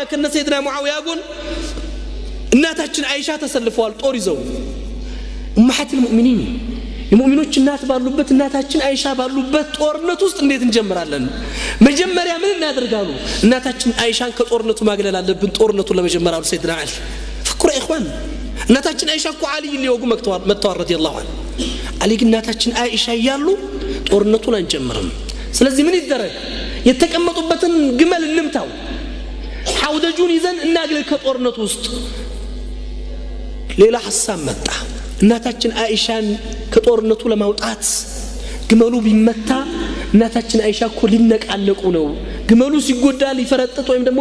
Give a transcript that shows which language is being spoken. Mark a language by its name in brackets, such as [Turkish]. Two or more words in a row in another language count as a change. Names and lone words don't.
[Amharic] ከነ ሰይድና ሙአዊያ ጎን እናታችን አይሻ ተሰልፈዋል ጦር ይዘው [Arabic] أمهات المؤمنين [Amharic] የሙእሚኖች እናት ባሉበት እናታችን አይሻ ባሉበት ጦርነት ውስጥ እንዴት እንጀምራለን መጀመሪያ ምን እናደርጋሉ እናታችን አይሻን ከጦርነቱ ማግለል አለብን ጦርነቱ ለመጀመር አሉ ሰይድና አሊ [Arabic] فكروا يا اخوان [Amharic] እናታችን አይሻ እኮ አሊ ሊወጉ መጥተዋል [Arabic] رضي الله عنه [Amharic] አሊ ግን እናታችን አይሻ ያሉ ጦርነቱን አንጀምርም ስለዚህ ምን ይደረግ የተቀመጡበትን ግመል እንምታው ሐውደጁን ይዘን እናግል ከጦርነቱ ውስጥ ሌላ ሐሳብ መጣ እናታችን አይሻን ከጦርነቱ ለማውጣት ግመሉ ቢመታ እናታችን አይሻ እኮ ሊነቃነቁ ነው ግመሉ ሲጎዳ ሊፈረጥጥ ወይም ደግሞ